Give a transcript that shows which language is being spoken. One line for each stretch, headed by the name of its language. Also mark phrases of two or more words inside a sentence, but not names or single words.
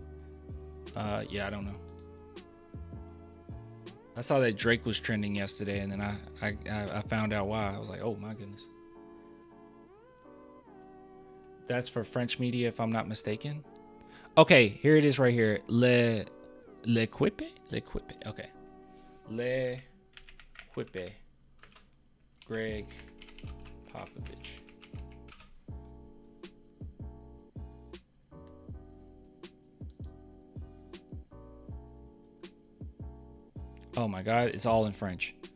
English: Yeah, I don't know. I saw that Drake was trending yesterday, and then I found out why. I was like, oh my goodness. That's for French media, if I'm not mistaken. Okay, here it is right here. Le Quipe? Le Quipe. Okay. Le Quipe. Greg Popovich. Oh my God, it's all in French.